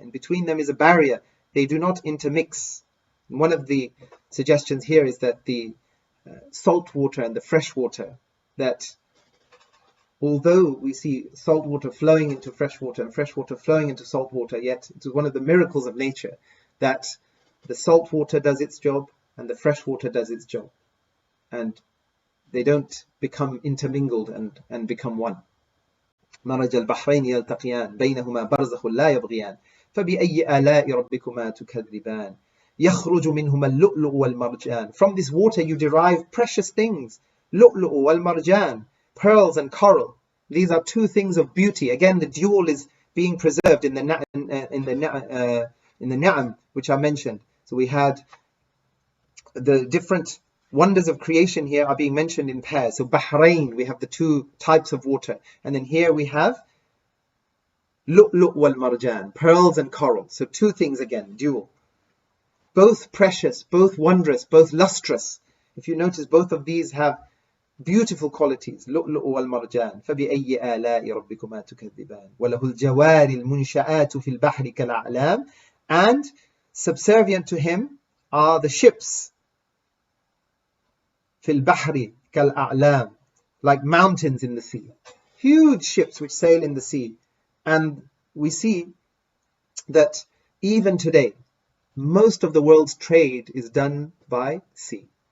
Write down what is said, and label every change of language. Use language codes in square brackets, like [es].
[en] And between them is a barrier, they do not intermix. And one of the suggestions here is that the salt water and the fresh water, that although we see salt water flowing into fresh water and fresh water flowing into salt water, yet it's one of the miracles of nature that the salt water does its job and the fresh water does its job, and they don't become intermingled and become one. [ar] مرج البحرين يلتقيان بينهما برزخ لا يبغيان فبأي آلاء ربكما تكذبان يخرج منهما اللؤلؤ والمرجان. [en] From this water you derive precious things. [ar] لؤلؤ والمرجان, [en] pearls and coral. These are two things of beauty. Again, the dual is being preserved in the Na'am, which I mentioned. So we had the different wonders of creation here are being mentioned in pairs. So Bahrain, we have the two types of water. And then here we have Lu'lu' wal Marjan, pearls and coral. So two things again, dual. Both precious, both wondrous, both lustrous. If you notice, both of these have beautiful qualities. [ar] لؤلؤ والمرجان فبأي آلاء ربكما تكذبان وله الجوار المنشآت في البحر كالأعلام. [en] And subservient to him are the ships [ar] في البحر كالأعلام, [en] like mountains in the sea. Huge ships which sail in the sea. And we see that even today, most of the world's trade is done by sea.